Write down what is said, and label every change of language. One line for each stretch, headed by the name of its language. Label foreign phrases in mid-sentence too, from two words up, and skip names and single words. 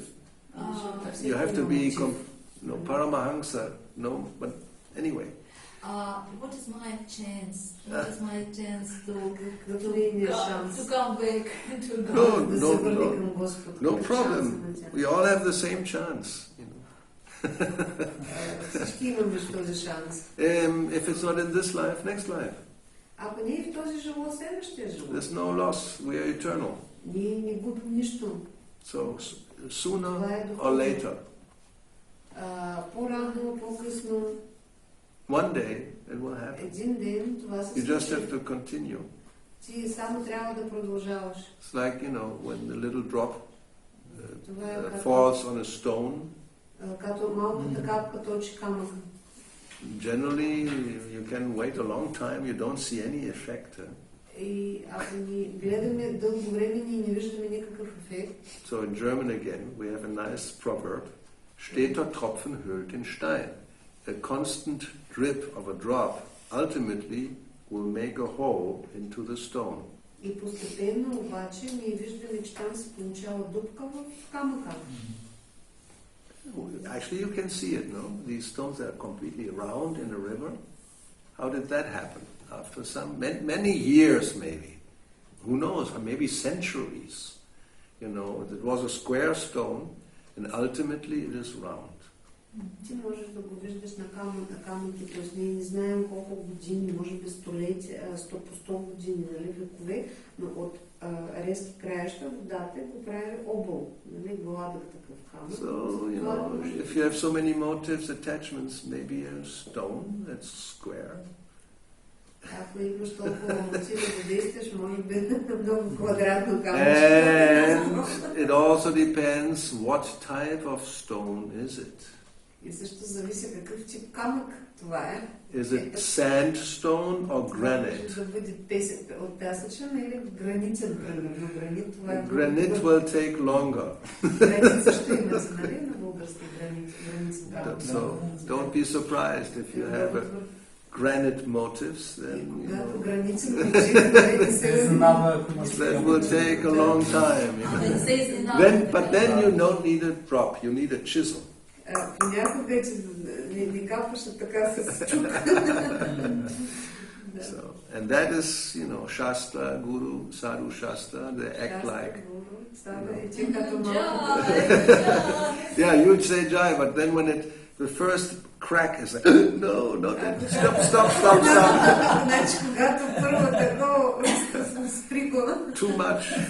English: You have to be Paramahansa. No, but anyway. What is my chance? What is my chance to come back to God? No problem. We all have the same chance.
Bulgarian: Всички имаме този шанс.
English: If it's not in this life, next life.
Bulgarian: Ако не е в този живот, следващия живот.
English: There's no loss. We are eternal.
Bulgarian: Ние не губим нищо.
English: So sooner or later.
Bulgarian: По-рано, по-късно.
English: One day it will happen.
Bulgarian: Един ден това се
English: You just have to continue.
Bulgarian: Ти само трябва да продължаваш.
English: It's like, when the little drop falls on a stone.
Bulgarian: Като малката капка точи камък.
English: Generally, you can wait a long time, you don't see any effect.
Bulgarian: И ако ни гледаме дълго време, ние не виждаме никакъв ефект.
English: So in German again, we have a nice proverb.
German: Steter Tropfen höhlt den Stein.
English: A constant drip of a drop ultimately will make a hole into the stone.
Bulgarian: И постепенно обаче ние виждаме, че там се получава дупка в камъка.
English: Actually, you can see it, no? These stones are completely round in a river. How did that happen? After many years, maybe. Who knows? Or maybe centuries. It was a square stone, and ultimately it is round.
Bulgarian: Ти можеш да го виждаш на камъните, т.е. ние не знаем колко години, може би столетия, по 100 години, векове, но от резки краища водата го прави объл, гладък такъв камък.
English: So, if you have so many motives, attachments, maybe a stone that's square.
Bulgarian: Ако имаш толкова мотиви да действаш, може би много квадратно камък.
English: And it also depends what type of stone is it.
Bulgarian: И също зависи какъв тип камък това е.
English: Is it sandstone or granite?
Bulgarian: Да бъде от пясъчен или гранитен, примерно. Гранит, това е...
English: Granite will take longer.
Bulgarian: Гранит също има, нали, на български гранитен камък.
English: So don't be surprised if you have granite motives, then that will take a long time. But then you don't need a drop, you need a chisel.
Bulgarian: Понякога не капваш така с чук.
English: And that is, Shastra, Guru, Sadhu Shastra, they act like... Yeah, you would say Jai, but then when the first crack is like, no, not that. Stop. Too much.